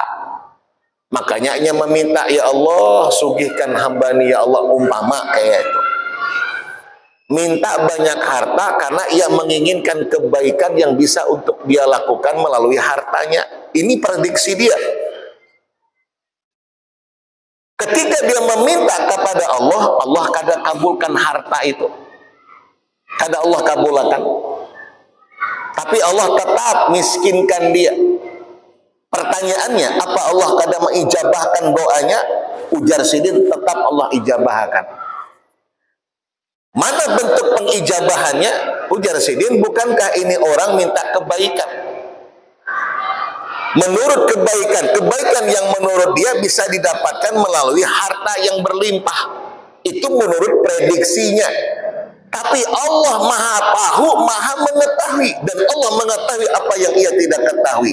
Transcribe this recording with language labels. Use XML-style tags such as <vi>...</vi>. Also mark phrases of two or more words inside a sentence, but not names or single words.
<id>Makanya ia meminta,</id> <ar>ya Allah</ar> <id>sugihkan hamba ni</id> <ar>ya Allah,</ar> <id>umpama kayak itu. Minta banyak harta karena ia menginginkan kebaikan yang bisa untuk dia lakukan melalui hartanya. Ini prediksi dia. Ketika dia meminta kepada Allah, Allah kada kabulkan harta itu. Kada Allah kabulkan. Tapi Allah tetap miskinkan dia. Pertanyaannya, apa Allah kadang mengijabahkan doanya? Ujar Sidin, tetap Allah ijabahkan. Mana bentuk pengijabahannya? Ujar Sidin, bukankah ini orang minta kebaikan? Menurut kebaikan yang menurut dia bisa didapatkan melalui harta yang berlimpah. Itu menurut prediksinya. Tapi Allah maha tahu, maha mengetahui, dan Allah mengetahui apa yang ia tidak ketahui.</id>